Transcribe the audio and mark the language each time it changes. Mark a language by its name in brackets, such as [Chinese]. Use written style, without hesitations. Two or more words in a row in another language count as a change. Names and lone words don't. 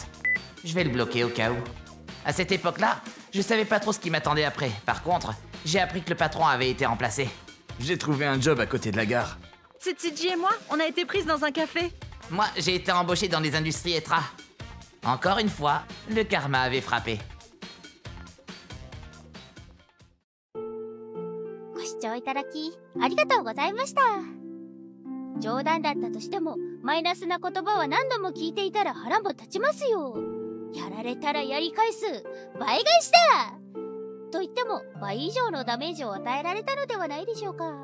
[French] Je vais le bloquer au cas où. À cette époque-là, je savais pas trop ce qui m'attendait après. Par contre, j'ai appris que le patron avait été remplacé. J'ai trouvé un job à côté de la gare. Tsutsuji et moi, on a été prises dans un café. Moi, j'ai été embauché dans les industries ETRA. Encore une fois, le karma avait frappé. [Japanese] ご視聴いただきありがとうございました。冗談だったとしてもマイナスな言葉は何度も聞いていたら腹も立ちますよ。やられたらやり返す倍返しだと言っても倍以上のダメージを与えられたのではないでしょうか。